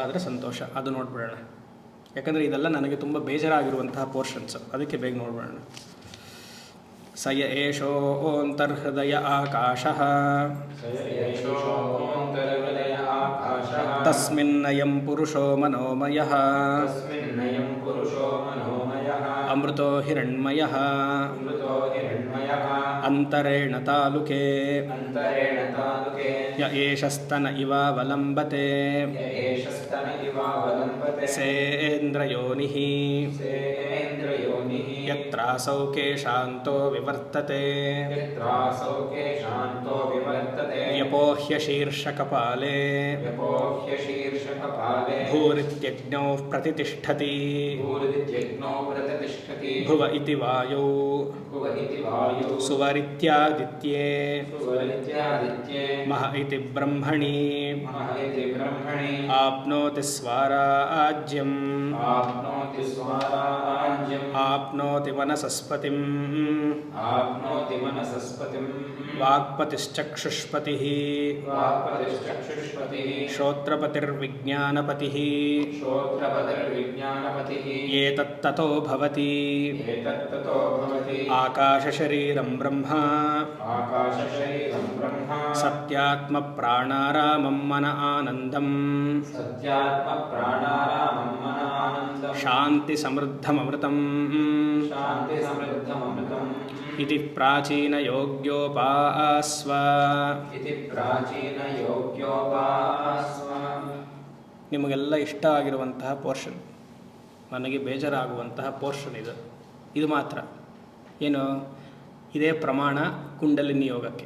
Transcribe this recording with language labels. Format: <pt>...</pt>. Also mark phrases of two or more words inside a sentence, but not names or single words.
<kn>ಅದು ನೋಡ್ಬಿಡೋಣ. ಯಾಕಂದರೆ ಇದೆಲ್ಲ ನನಗೆ ತುಂಬ ಬೇಜಾರಾಗಿರುವಂತಹ ಪೋರ್ಷನ್ಸ್, ಅದಕ್ಕೆ ಬೇಗ ನೋಡೋಣ.</kn> <sa>ಸಯ ಏಷೋऽन्तರ್ಹೃದಯ ಆಕಾಶಃ ತಸ್ಮಿನ್ನಯಂ ಪುರುಷೋ ಮನೋಮಯಃ ಅಮೃತೋ ಹಿರಣ್ಮಯಃ ಅಂತರೇಣ ತಾಲುಕೆ ಯ ಏಷಸ್ತನ ಇವಾವಲಂಬತೆ ಸೇಂದ್ರಯೋನಿಃ ಯತ್ರಾಸೌ ಕೇಶಾಂತೋ ವಿವರ್ತತೆ ವ್ಯಪೋಹ್ಯ ಶೀರ್ಷಕಪಾಲೆ ಭೂರಿತ್ಯಜ್ಞೋ ಪ್ರತಿಷ್ಠತಿ ಭುವ ಇತಿ ವಾಯೌ ಸುವರಿತ್ಯಾದಿತ್ಯೇ ಮಹ ಇತಿ ಬ್ರಹ್ಮಣಿ ಆಪ್ನೋತಿ ಸ್ವರಾಜ್ಯಂ ಆಪ್ನೋತಿ ವನಸಸ್ಪತಿಂ ವಾಕ್ಪತಿಶ್ಚಕ್ಷುಷ್ಪತಿಃ ಶ್ರೋತ್ರಪತಿರ್ವಿಜ್ಞಾನಪತಿಃ ಏತತ್ತತೋ ಭವತಿ ಆಕಾಶಶರೀರಂ ಬ್ರಹ್ಮ ಸತ್ಯಾತ್ಮ ಪ್ರಾಣಾರಾಮಂ ಮನ ಆನಂದಂ ಶಾಂತಿ ಸಮೃದ್ಧಮೃತಂ ಇತಿ ಪ್ರಾಚೀನ ಯೋಗ್ಯೋಪಾಸ್ವ.</sa> <kn>ನಿಮಗೆಲ್ಲ ಇಷ್ಟ ಆಗಿರುವಂತಹ ಪೋರ್ಷನ್, ನನಗೆ ಬೇಜಾರಾಗುವಂತಹ ಪೋರ್ಷನ್ ಇದು ಮಾತ್ರ ಏನು, ಇದೇ ಪ್ರಮಾಣ ಕುಂಡಲಿನಿ ಯೋಗಕ್ಕೆ.</kn>